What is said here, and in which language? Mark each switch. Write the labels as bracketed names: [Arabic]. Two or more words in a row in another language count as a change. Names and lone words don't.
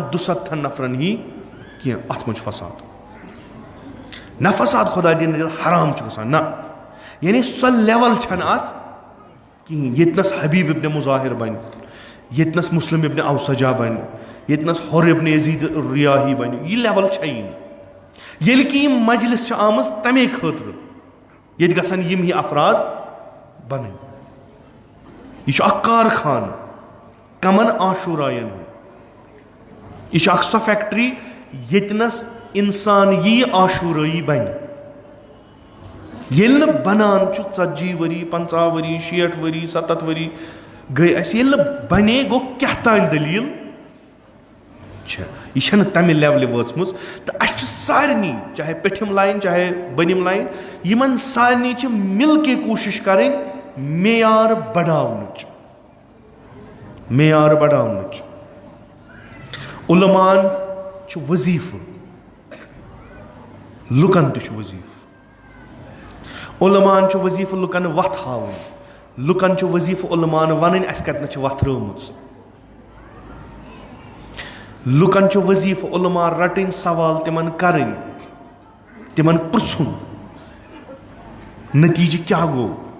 [Kashmiri] 200 نفرن ہی کینٛہہ اتھ منٛز چھُ فساد نہ فساد خۄدا دِنہٕ حرام چھُ گژھان نہ یعنی سۄ لیول چھنہٕ اتھ کِہیٖنۍ ییٚتنس حبیب ابن مظاہر بنہِ ییٚتنس مسلم ابن اوسجا بنہِ ییٚتنس حر ابن یزید ریاحی بنہِ یہِ لیول چھےٚ یی نہٕ ییٚلہِ کہِ یِم مجلس چھِ آمٕژ تمے خٲطرٕ ییٚتہِ گژھن یِم ہی افراد بنٕنۍ یہِ چھُ اکھ کارخانہٕ کمن آشوراین ہُنٛد یہِ چھُ اکھ سۄ فیکٹری ییٚتنس انسان یی آشورٲیی بنہِ ییٚلہِ نہٕ بنان چھُ 40 ؤری 50 ؤری 60 ؤری 70 ؤری گٔے اَسہِ ییٚلہِ نہٕ بنے گوٚو کیٛاہ تانۍ دٔلیٖل چھےٚ یہِ چھنہٕ تمہِ لیولہِ وٲژمٕژ تہٕ اَسہِ چھِ سارنٕے چاہے پیٚٹھِم لاین چاہے بٔنِم لاین یِمن سارنٕے چھِ [Urdu] مِل کے [Kashmiri] کوٗشِش کرٕنۍ معیار بڑاونٕچ علمان چھُ وظیٖفہٕ لُکن تہِ چھُ وظیٖفہٕ علمان چھُ وظیٖفہٕ لُکن وتھ ہاوٕنۍ لُکن چھُ وظیٖفہٕ علمان ونٕنۍ اَسہِ کتنس چھِ وتھرٲومٕژ لُکن چھُ وظیٖفہٕ علما رٹٕنۍ سوال تِمن کرٕنۍ تِمن پرژھُن نتیٖجہٕ کیٛاہ گوٚو